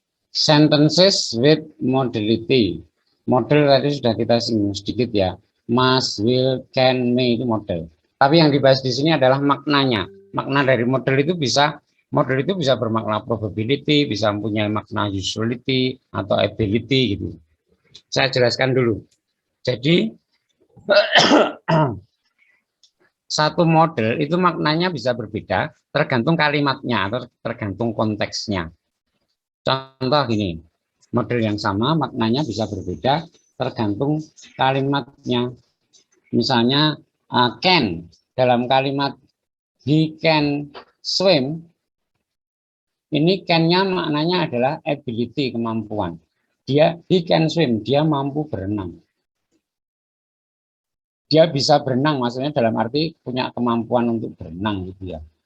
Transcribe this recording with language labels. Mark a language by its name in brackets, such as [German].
[English] Sentences with modality. [Indonesian] Model tadi sudah kita singgung sedikit ya. Must, will, can, may itu model. Tapi yang dibahas di sini adalah maknanya. Makna dari model itu bisa bermakna probability, bisa mempunyai makna usuality atau ability gitu. Saya jelaskan dulu. Jadi satu model itu maknanya bisa berbeda tergantung kalimatnya atau tergantung konteksnya. Contoh gini, model yang sama maknanya bisa berbeda tergantung kalimatnya. Misalnya can, dalam kalimat [English] he can swim, [Indonesian] Ini can-nya maknanya adalah ability, kemampuan. [English] He can swim, [Indonesian] dia mampu berenang. Dia bisa berenang, maksudnya dalam arti punya kemampuan untuk berenang gitu ya.